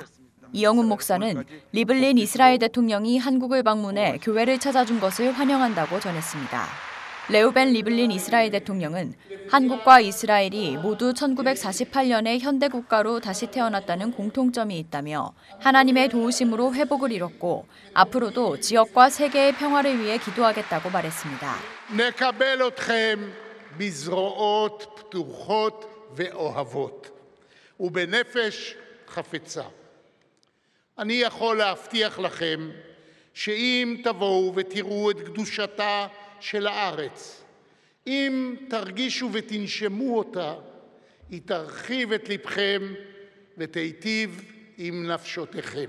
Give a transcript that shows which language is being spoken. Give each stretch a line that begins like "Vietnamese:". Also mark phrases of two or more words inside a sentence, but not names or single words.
Korean: 이영훈 목사는 리블린 이스라엘 대통령이 한국을 방문해 교회를 찾아준 것을 환영한다고 전했습니다. 레오벤 리블린 이스라엘 대통령은 한국과 이스라엘이 모두 1948년에 현대 국가로 다시 태어났다는 공통점이 있다며 하나님의 도우심으로 회복을 이뤘고 앞으로도 지역과 세계의 평화를 위해 기도하겠다고 말했습니다.
Hebrew: נקבל אתכם בזרועות פתוחות ואוהבות ובנפש חפצה. אני יכול להבטיח לכם שאם תבואו ותראו את קדושתה של הארץ, אם תרגישו ותנשמו אותה, היא תרחיב את לבכם ותיטיב עם נפשותיכם.